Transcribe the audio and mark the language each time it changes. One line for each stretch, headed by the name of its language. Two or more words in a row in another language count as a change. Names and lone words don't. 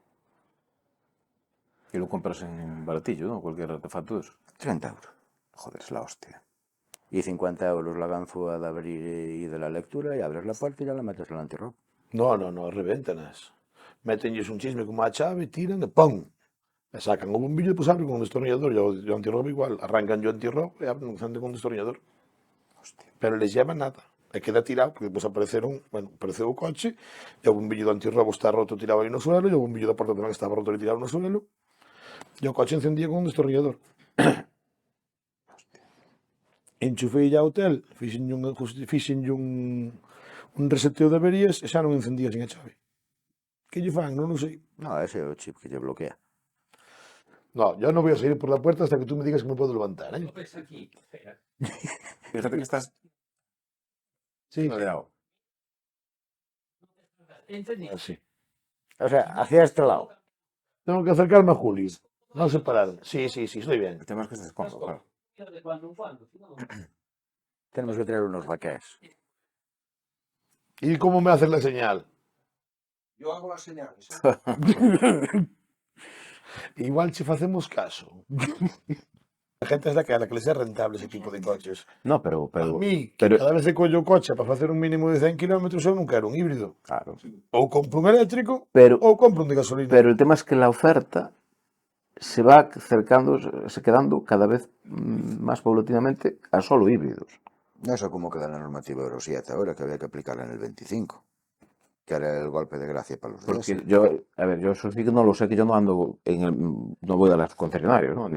Spanish: Y lo compras en baratillo, ¿no? Cualquier artefacto de eso. 30 euros. Joder, es la hostia. Y 50 euros la ganzúa de abrir y de la lectura, y abres la puerta y ya la metes en el antirrobo.
Galician: No, revéntanas. Métenlles un chisme como a chave, tiran e ¡pum! E sacan o bombillo e depois abren con un destornillador. E o antirrobo igual. Arrancan o antirrobo e abren con un destornillador.
Spanish: Hostia. Pero les lleva nada.
Galician: E queda tirado, porque depois apareceu o coche, e o bombillo do antirrobo está roto tirado aí no suelo, e o bombillo da porta tamén estaba roto e tirado no suelo, e o coche encendía con un destornillador. Enchufei ya o hotel, fixenlle un reseteo de averías e xa non encendía sin a chave. Que lle fan? Non o sei. No, ese é o chip que lle bloquea.
Spanish: No, yo no voy a salir por la puerta hasta que tú me digas que me puedo levantar, ¿eh? Ves aquí, espera. Fíjate que estás Sí. rodeado. Entendí. Así. O sea, hacia este lado. Tengo que acercarme a Juli. No separar. Sí, estoy bien. El tema es que estás cómodo, claro. De cuando en cuando, si no. Tenemos que traer unos raqués. ¿Y cómo me haces la señal? Yo hago las señales. Igual si hacemos caso. La gente es la que a la que les es rentable ese tipo de coches. No, pero A mí, que cada vez que collo coche para hacer un mínimo de 100 km,
Galician: eu non quero un híbrido.
Spanish: claro.
Galician: Ou compro un eléctrico,
Spanish: Pero,
Galician: ou compro un de gasolina.
Spanish: pero el tema es que la oferta se va quedando cada vez más paulatinamente a solo híbridos. No sé cómo queda la normativa Euro 7 ahora, que había que aplicarla en el 25, que era el golpe de gracia para los Porque diésel. yo eso sí que no lo sé, que yo no ando no voy a los concesionarios, ¿no?